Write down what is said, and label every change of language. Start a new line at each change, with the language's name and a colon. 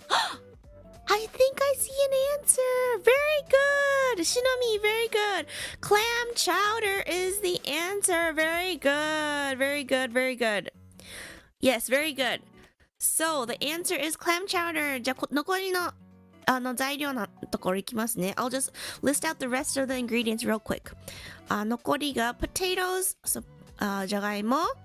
English: I think I see an answer. Very good. Shinami, very good. Clam chowder is the answer. Very good. Very good. Very good. Yes, very good. So the answer is clam chowder.
Japanese: じゃあ残りの材料のところいきますね。
English: I'll just list out the rest of the ingredients real quick.
Japanese: 残りが potatoes, じゃがいも.